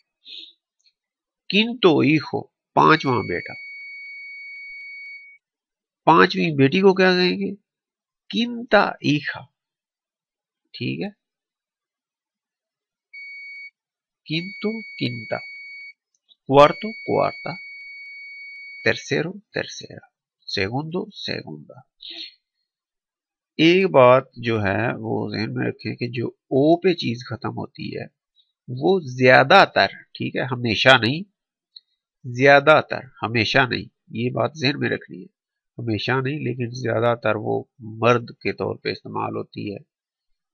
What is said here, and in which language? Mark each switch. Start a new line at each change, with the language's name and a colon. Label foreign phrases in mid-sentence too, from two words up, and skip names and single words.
Spanish: quinto hijo,
Hindi: पांचवा बेटा। पांचवी बेटी को क्या कहेंगे,
Spanish: quinta hija.
Hindi: ठीक है,
Spanish: quinto quinta, cuarto cuarta, tercero tercera, segundo segunda।
Hindi: एक बात जो है वो ध्यान में रखें कि जो ओ पे चीज खत्म होती है वो ज्यादातर, ठीक है, हमेशा नहीं, ज्यादातर, हमेशा नहीं, ये बात ध्यान में रखनी है। हमेशा नहीं लेकिन ज्यादातर वो मर्द के तौर पे इस्तेमाल होती है।